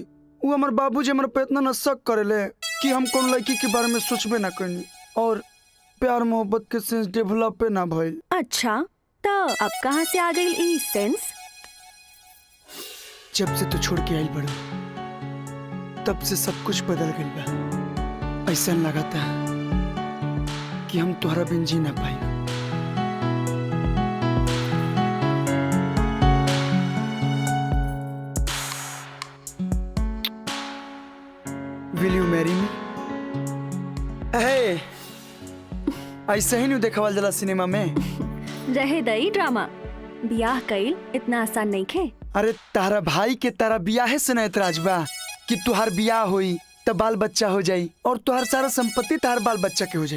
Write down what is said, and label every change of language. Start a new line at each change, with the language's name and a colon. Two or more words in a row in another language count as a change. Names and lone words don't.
Bhojpuri: वो हमार बाबूजी हमारे पे इतना न शक करेले कि हम कौन लड़की के बारे में सोचबे ना करनी और प्यार मोहब्बत के
English: sense develop
Bhojpuri: ना भइल। अच्छा तो अब कहाँ से आ गई ई सेंस? जब से तू छोड़ के आई बड़ो तब से सब कुछ बदल गई बा। ऐसा लगाता कि हम तुम्हारा बिन जी ना पाए।
English: Will you marry me?
Bhojpuri: Hey, ऐसे ही नहीं देखावल जला सिनेमा में। रहे दई ड्रामा। बियाह कईल इतना आसान नहीं खे। अरे तारा भाई के तारा बियाहे से न एतराज बा कि तुहार बियाह होई त बाल बच्चा हो जाई और तुहार सारा संपत्ति तार बाल बच्चा के हो जाई।